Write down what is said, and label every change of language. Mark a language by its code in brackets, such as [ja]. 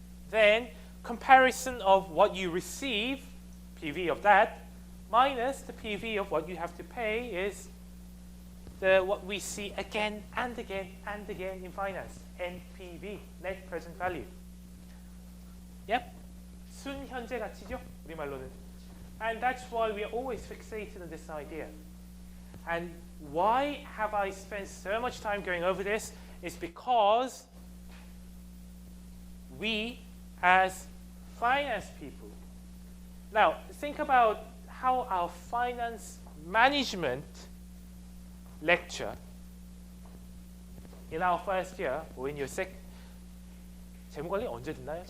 [en] Then comparison of what you receive, PV of that, minus the PV of what you have to pay is what we see again and again and again in finance, NPV, net present value. Yep. [ko] 순현재 가치죠, 우리말로는. [en] And that's why we are always fixated on this idea. And why have I spent so much time going over this? Is because we, as finance people, now think about how our finance management lecture in our first year or in your [ko] 제목 관리 언제 듣나요?